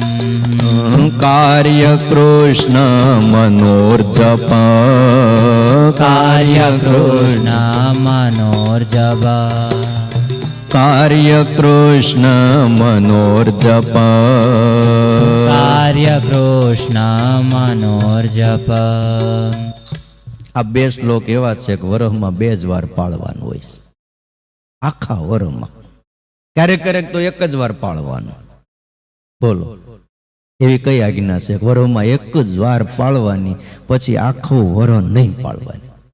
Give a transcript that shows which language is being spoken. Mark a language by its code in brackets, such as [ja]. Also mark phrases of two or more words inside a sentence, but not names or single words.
[sa] कार्य कृष्ण मनोर्जप कार्य कृष्ण मनोर्जप कार्य कृष्ण मनोर्जप कार्य कृष्ण मनोर्जप [gu] આ બે શ્લોક એવા છે કે વરહમાં 2 જ વાર પાળવાનું હોય છે આખા વરહમાં ક્યારેક ક્યારેક તો એક જ વાર પાળવાનું બોલો એવી કઈ આજ્ઞા છે વરહમાં એક જ વાર પાળવાની પછી આખું વરહ નહીં પાળવાની